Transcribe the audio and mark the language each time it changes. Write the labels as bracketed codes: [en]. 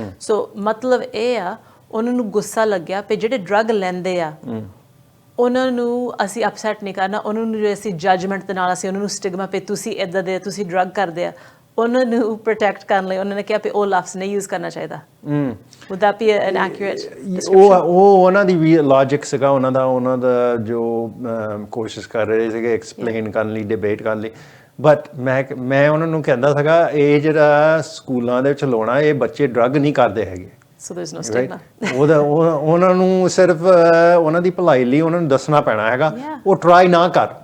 [pa] ਸੋ ਮਤਲਬ ਇਹ ਆ, ਉਹਨਾਂ ਨੂੰ ਗੁੱਸਾ ਲੱਗਿਆ ਪਏ ਜਿਹੜੇ ਡਰੱਗ ਲੈਂਦੇ ਆ, ਉਹਨਾਂ ਨੂੰ ਅਸੀਂ ਅਪਸੈਟ ਨਹੀਂ ਕਰਨਾ, ਉਹਨਾਂ ਨੂੰ ਅਸੀਂ ਜੱਜਮੈਂਟ ਦੇ ਨਾਲ ਅਸੀਂ ਉਹਨਾਂ ਨੂੰ ਸਟਿਗਮਾ ਪੇ ਤੁਸੀਂ ਇੱਦਾਂ ਦੇ, ਤੁਸੀਂ ਡਰੱਗ ਕਰਦੇ ਆ, ਉਹਨਾਂ ਨੂੰ ਪ੍ਰੋਟੈਕਟ ਕਰਨ ਲਈ ਉਹਨਾਂ ਨੇ ਕਿਹਾ ਵੀ ਉਹ ਲਫ਼ਜ਼ ਨਹੀਂ ਯੂਜ਼ ਕਰਨਾ ਚਾਹੀਦਾ। [en] Would that be an accurate description? [pa] ਉਹ ਉਹਨਾਂ ਦੀ ਵੀ ਲੌਜਿਕ ਸੀਗਾ, ਉਹਨਾਂ ਦਾ ਜੋ ਕੋਸ਼ਿਸ਼ ਕਰ ਰਹੇ ਸੀਗੇ ਐਕਸਪਲੇਨ ਕਰਨ ਲਈ, ਡਿਬੇਟ ਕਰਨ ਲਈ। ਬਟ ਮੈਂ ਉਹਨਾਂ ਨੂੰ ਕਹਿੰਦਾ ਸੀਗਾ, ਇਹ ਜਿਹੜਾ ਸਕੂਲਾਂ ਦੇ ਵਿੱਚ ਲਾਉਣਾ, ਇਹ ਬੱਚੇ ਡਰੱਗ ਨਹੀਂ ਕਰਦੇ ਹੈਗੇ। [en] So there's no stigma. [pa] ਉਹਨਾਂ ਨੂੰ ਸਿਰਫ ਉਹਨਾਂ ਦੀ ਭਲਾਈ ਲਈ ਉਹਨਾਂ ਨੂੰ ਦੱਸਣਾ ਪੈਣਾ ਹੈਗਾ, ਉਹ ਟਰਾਈ ਨਾ ਕਰ।